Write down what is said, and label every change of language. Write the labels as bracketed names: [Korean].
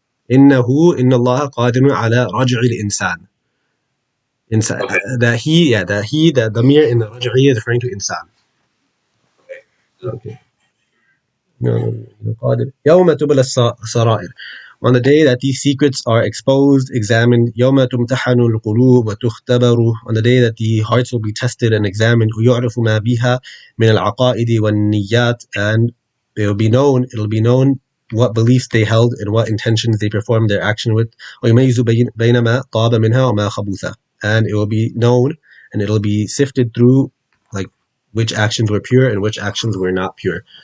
[Arabic] Inna Allah qadirun ala raj'i al-insan. [English] Okay. The damir in the raj'i is referring to insan. Okay. No. [Arabic] يوم تبلى السرائر. [English] On the day that these secrets are exposed, examined. [Arabic] يوم تمتحن القلوب وتختبر. [English] On the day that the hearts will be tested and examined. [Arabic] ويعرف ما بها من العقائد والنيات. [English] And it'll be known what beliefs they held and what intentions they performed their action with. [Arabic] ويميز بين ما طاب منها وما خبث. [English] And it will be known and it'll be sifted through like which actions were pure and which actions were not pure.